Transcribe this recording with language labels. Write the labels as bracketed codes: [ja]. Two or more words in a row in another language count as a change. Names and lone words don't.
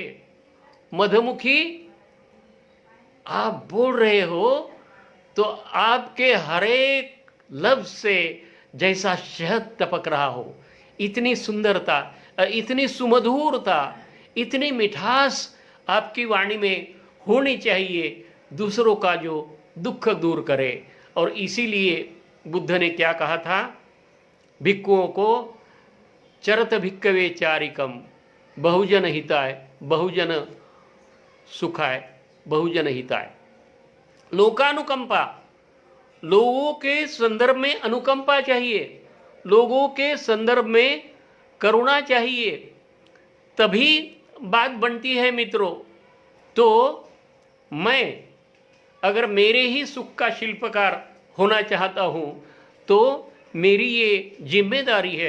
[hi] मधुमुखी, आप बोल रहे हो तो आपके हर एक लफ्ज से जैसा शहद टपक रहा हो, इतनी सुंदरता, इतनी सुमधुरता, इतनी मिठास आपकी वाणी में होनी चाहिए, दूसरों का जो दुख दूर करे। और इसीलिए बुद्ध ने क्या कहा था? भिक्खुओं को [pi] चरत भिक्खवे चारिकम, बहुजन हिताय, बहुजन सुखाय, बहुजन हिताय। लोकानुकंपा, [hi] लोगों के संदर्भ में अनुकंपा चाहिए, लोगों के संदर्भ में करुणा चाहिए, तभी बात बनती है मित्रों। तो मैं अगर मेरे ही सुख का शिल्पकार होना चाहता हूँ तो मेरी ये जिम्मेदारी है।